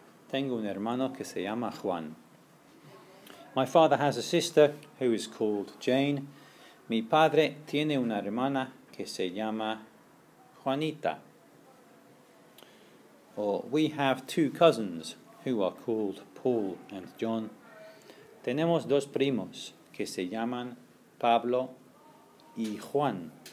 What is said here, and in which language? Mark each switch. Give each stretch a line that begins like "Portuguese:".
Spanish: Tengo un hermano que se llama Juan.
English: My father has a sister who is called Jane.
Spanish: Mi padre tiene una hermana que se llama Juanita.
English: Or we have 2 cousins who are called Paul and John.
Spanish: Tenemos 2 primos que se llaman Pablo y Juan.